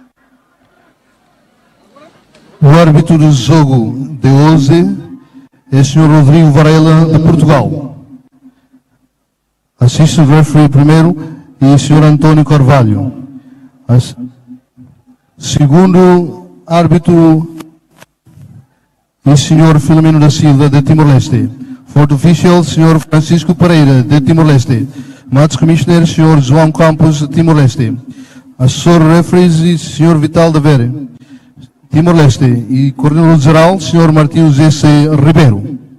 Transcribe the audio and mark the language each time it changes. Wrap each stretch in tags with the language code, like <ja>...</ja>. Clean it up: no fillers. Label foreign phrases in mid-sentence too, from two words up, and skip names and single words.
<pt>O árbitro do jogo de hoje é o Sr. Rodrigo Varela, de Portugal. Assiste o referee primeiro e o Sr. António Carvalho. Segundo árbitro, o Sr. Filomeno da Silva, de Timor-Leste.</pt> <en>Fourth official, Sr.</en> <pt>Francisco Pereira, de Timor-Leste.</pt> <en>Match Commissioner,</en> <pt>Sr. João Campos, de Timor-Leste.</pt> <en>Assessor referees, Sr.</en> <pt>Vital da Vera, Timor-Leste. E coordenador geral, Sr. Martinho Z.C. Ribeiro.</pt>